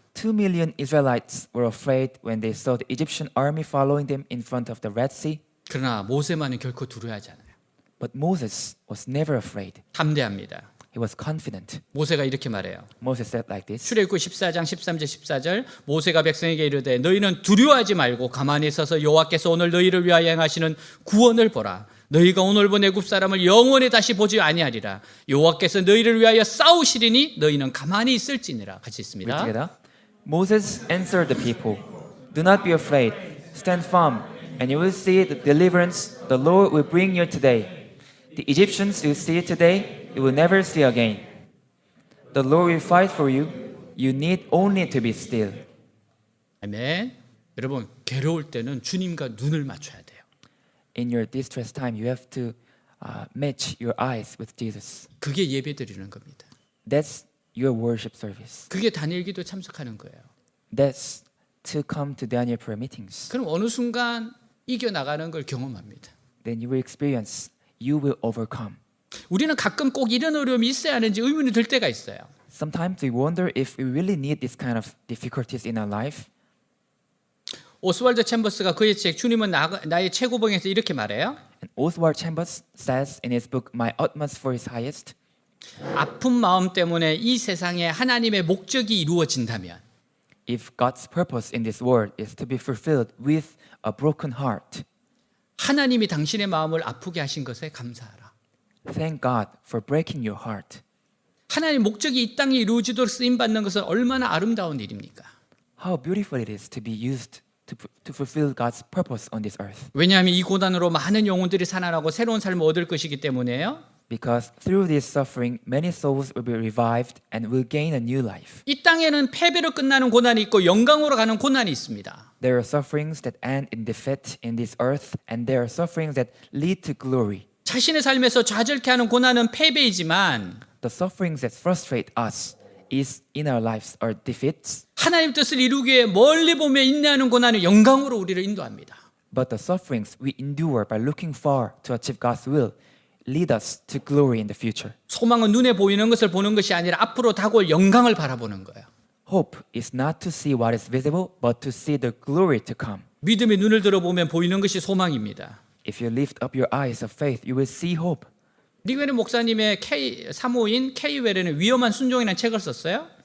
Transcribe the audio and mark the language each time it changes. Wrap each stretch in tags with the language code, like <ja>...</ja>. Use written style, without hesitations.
<en>2 million Israelites were afraid when they saw the Egyptian army following them in front of the Red Sea.</en> <ko>그러나 모세만은 결코 두려워하지 않아요.</ko> <en>But Moses was never afraid.</en> <ko>담대합니다.</ko> <en>He was confident.</en> <ko>모세가 이렇게 말해요.</ko> <en>Moses said like this.</en> <ko>출애굽 14장 13절 14절 모세가 백성에게 이르되 너희는 두려워하지 말고 가만히 서서 여호와께서 오늘 너희를 위하여 행하시는 구원을 보라. 너희가 오늘 본 애굽 사람을 영원히 다시 보지 아니하리라. 여호와께서 너희를 위하여 싸우시리니 너희는 가만히 있을지니라. 같이 있습니다.</ko> <en>together. Moses answered the people, "Do not be afraid. Stand firm, and you will see the deliverance the Lord will bring you today. The Egyptians you see today, you will never see again. The Lord will fight for you. You need only to be still."</en> <ko>아멘. 여러분 괴로울 때는 주님과 눈을 맞춰야 돼요.</ko> <en>In your distress time, you have to match your eyes with Jesus.</en> <ko>그게 예배 드리는 겁니다.</ko> <en>That's your worship service.</en> <ko>그게 다니엘기도 참석하는 거예요.</ko> <en>That's to come to Daniel prayer meetings.</en> <ko>그럼 어느 순간 이겨 나가는 걸 경험합니다.</ko> <en>Then you will experience, you will overcome.</en> <ko>우리는 가끔 꼭 이런 어려움이 있어야 하는지 의문이 들 때가 있어요.</ko> <en>Sometimes we wonder if we really need this kind of difficulties in our life.</en> <ko>오스왈드 챔버스가 그의 책 주님은 나의 최고봉에서 이렇게 말해요.</ko> <en>And Oswald Chambers says in his book, My Utmost for His Highest,</en> <ko>아픈 마음 때문에 이 세상에 하나님의 목적이 이루어진다면</ko> <en>if God's purpose in this world is to be fulfilled with a broken heart,</en> <ko>하나님이 당신의 마음을 아프게 하신 것에 감사하라.</ko> <en>thank God for breaking your heart.</en> <ko>하나님의 목적이 이 땅에 이루어지도록 쓰임받는 것은 얼마나 아름다운 일입니까?</ko> <en>How beautiful it is to be used to fulfill God's purpose on this earth.</en> <ko>왜냐하면 이 고난으로 많은 영혼들이 살아나고 새로운 삶을 얻을 것이기 때문에요.</ko> <en>Because through this suffering, many souls will be revived and will gain a new life.</en> <ko>이 땅에는 패배로 끝나는 고난이 있고 영광으로 가는 고난이 있습니다.</ko> <en>There are sufferings that end in defeat in this earth, and there are sufferings that lead to glory.</en> <ko>자신의 삶에서 좌절케 하는 고난은 패배이지만</ko> <en>The sufferings that frustrate us is in our lives are defeats,</en> <ko>하나님 뜻을 이루기 위해 멀리 보며 인내하는 고난은 영광으로 우리를 인도합니다.</ko> <en>but the sufferings we endure by looking far to achieve God's will lead us to glory in the future.</en> <ko>소망은 눈에 보이는 것을 보는 것이 아니라 앞으로 다가올 영광을 바라보는 거예요.</ko> <en>Hope is not to see what is visible, but to see the glory to come.</en> <ko>믿음의 눈을 들어보면 보이는 것이 소망입니다.</ko> <en>If you lift up your eyes of faith, you will see hope.</en> <ko>리그웨른 목사님의 사모인 K 웨렌은 위험한 순종이라는 책을 썼어요.</ko>